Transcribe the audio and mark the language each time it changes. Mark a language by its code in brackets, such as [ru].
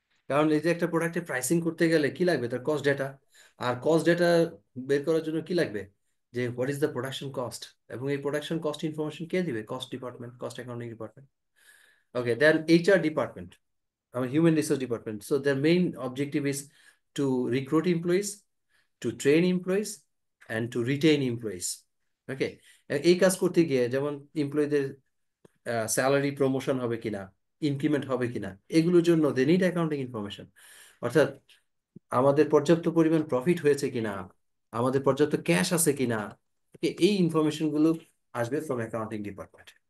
[bn] কারণ এই যে একটা প্রোডাক্টের প্রাইসিং করতে গেলে কি লাগবে, তার কস্ট ডেটা। আর কস্ট ডেটা বের করার জন্য কি লাগবে, যে [en] What is the production cost. [bn] এবং এই প্রোডাকশন কস্ট ইনফরমেশন কে দিবে, cost department, cost accounting department. [en] Okay, then HR department, our human resource department. So their main objective is to recruit employees, to train employees, and to retain employees. [bn] Okay, এই কাজ করতে গিয়ে যেমন এমপ্লয়ীদের salary promotion হবে কিনা, increment হবে কিনা, এগুলোর জন্য [en] They need accounting information. [bn] অর্থাৎ আমাদের পর্যাপ্ত পরিমাণ প্রফিট হয়েছে কিনা, আমাদের পর্যাপ্ত ক্যাশ আছে কিনা, এই ইনফরমেশন গুলো আসবে ফ্রম অ্যাকাউন্টিং ডিপার্টমেন্ট।